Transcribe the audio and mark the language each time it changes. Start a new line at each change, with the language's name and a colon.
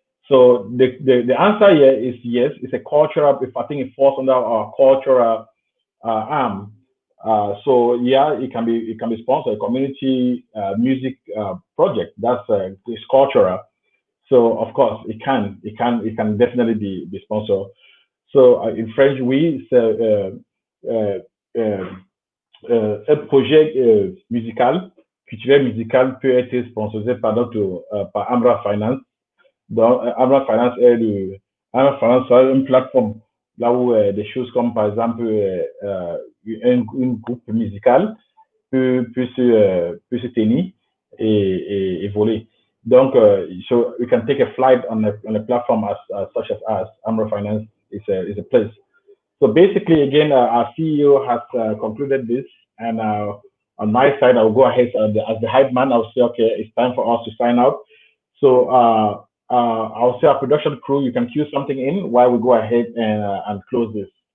English: So the answer here is yes. It's a cultural. If I think it falls under our cultural arm. So yeah, it can be sponsored. A community music project that's it's cultural. So of course it can definitely be sponsored.
French: So in French, oui, c'est un projet musical, culturel musical peut être sponsorisé par par AMRE Finance. Donc, AMRE Finance AMRE Finance c'est une plateforme là où des choses comme par exemple un groupe musical peut se tenir et voler.
English: Donc, so you can take a flight on a platform such as us. AMRE Finance is a place. So basically, again, our CEO has concluded this, and on my side, I'll go ahead as the hype man. I'll say, okay, it's time for us to sign out. So I'll say our production crew, you can cue something in while we go ahead and close this.